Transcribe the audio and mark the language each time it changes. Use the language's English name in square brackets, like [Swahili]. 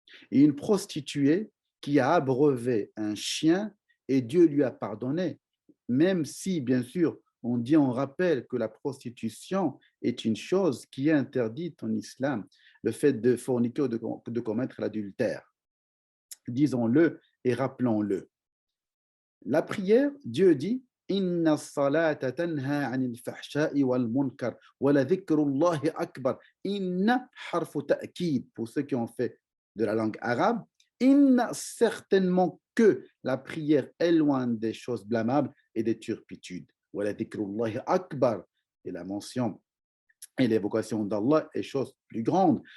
[French] Et une prostituée qui a abreuvé un chien et Dieu lui a pardonné, même si, bien sûr, on rappelle que la prostitution est une chose qui est interdite en islam, le fait de forniquer ou de commettre l'adultère. Disons-le et rappelons-le. La prière, Dieu dit, [Arabic] إن الصلاة تنهى عن الفحشاء والمنكر ولذكر الله أكبر. إن حرف تأكيد [French] pour ceux qui ont fait de la langue arabe. إن certainement que la prière éloigne des choses blâmables et des turpitudes. [Arabic] ولذكر الله أكبر [French] et la mention et l'évocation d'Allah est chose plus grande.